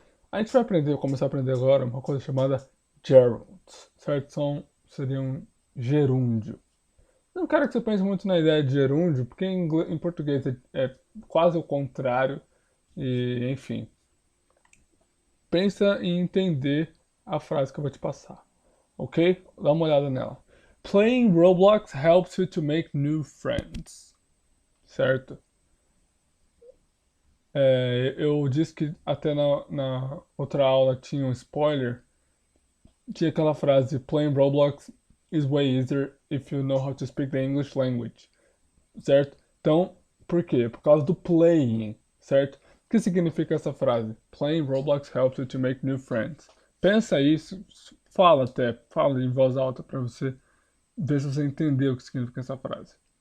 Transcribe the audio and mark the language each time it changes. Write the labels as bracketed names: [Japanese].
[Portuguese] A gente vai começar a aprender agora uma coisa chamada gerunds, certo? Seria um gerúndio. Não quero que você pense muito na ideia de gerúndio, porque em português é quase o contrário. E, enfim. Pensa em entender a frase que eu vou te passar. Ok? Dá uma olhada nela. [English] Playing Roblox helps you to make new friends. [Portuguese] Certo? Eu disse que até na outra aula tinha um spoiler. Tinha aquela frase: [English] Playing Roblox is way easier if you know how to speak the English language. [Portuguese] Certo? Então, por quê? Por causa do playing, certo? O que significa essa frase? [English] Playing Roblox helps you to make new friends. [Portuguese] Pensa isso, fala em voz alta para você ver se você entendeu o que significa essa frase.